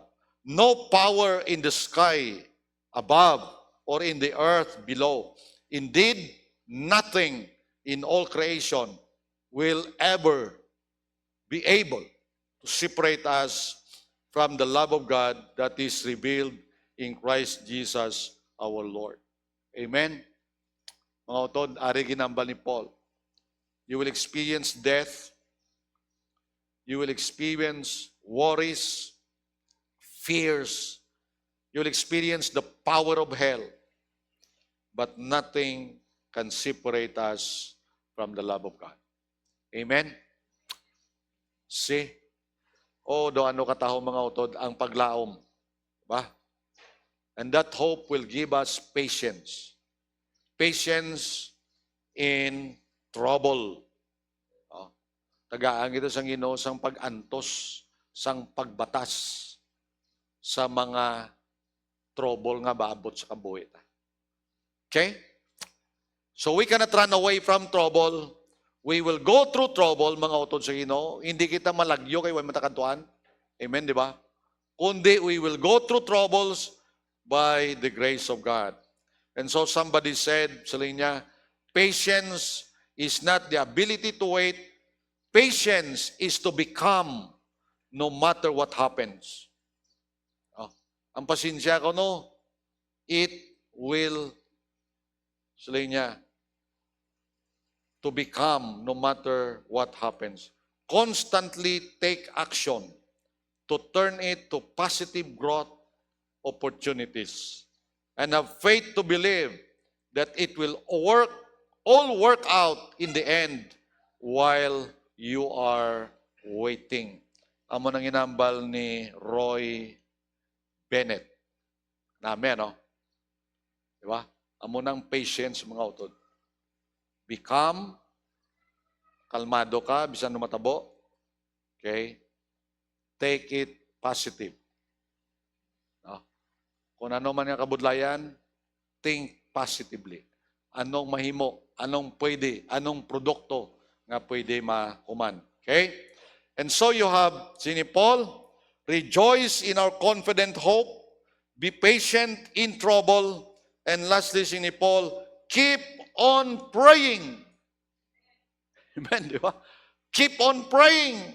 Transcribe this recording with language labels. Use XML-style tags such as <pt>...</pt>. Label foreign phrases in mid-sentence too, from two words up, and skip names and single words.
<en>No power in the sky above or in the earth below. Indeed, nothing in all creation will ever be able to separate us from the love of God that is revealed in Christ Jesus our Lord. Amen?</en> <hil>Mga utod, ari ginambal ni Paul.</hil> <en>You will experience death. You will experience worries, fears. You will experience the power of hell. But nothing can separate us from the love of God. Amen? See?</en> <hil>O, do ano kataho mga utod, ang paglaom. Diba?</hil> <en>And that hope will give us patience. Patience in trouble. Oh.</en> <hil>Tagaan ito sang Ginoo sang pag-antos, sang pagbatas sa mga trouble nga baabot sa kabuhi.</hil> <en>Okay? So we cannot run away from trouble. We will go through trouble,</en> <hil>mga utod sa Ginoo. Hindi kita malagyo kay way matakantuan. Amen, di ba?</hil> <en>Kundi we will go through troubles by the grace of God. And so somebody said</en> <hil>sa linya,</hil> <en>patience is not the ability to wait. Patience is to become no matter what happens.</en> <hil>Oh, ang pasensya ko,</hil> <en>no, it will,</en> <hil>sa linya,</hil> <en>to become no matter what happens. Constantly take action to turn it to positive growth opportunities. And have faith to believe that it will all work out in the end while you are waiting.</en> <hil>Amo nang inambal ni Roy Bennett. Namin, no? Diba? Amo nang patience, mga utod. Become, kalmado ka, bisan lumatabo.</hil> <en>Okay? Take it positive.</en> <hil>No? Kung ano man yung kabudlayan,</hil> <en>think positively.</en> <hil>Anong mahimo, anong pwede, anong produkto nga pwede makuman.</hil> <en>Okay? And so you have, sini Paul, rejoice in our confident hope, be patient in trouble, and lastly, sini Paul, keep on praying. Amen,</en> <hil>di ba?</hil> <en>Keep on praying.</en>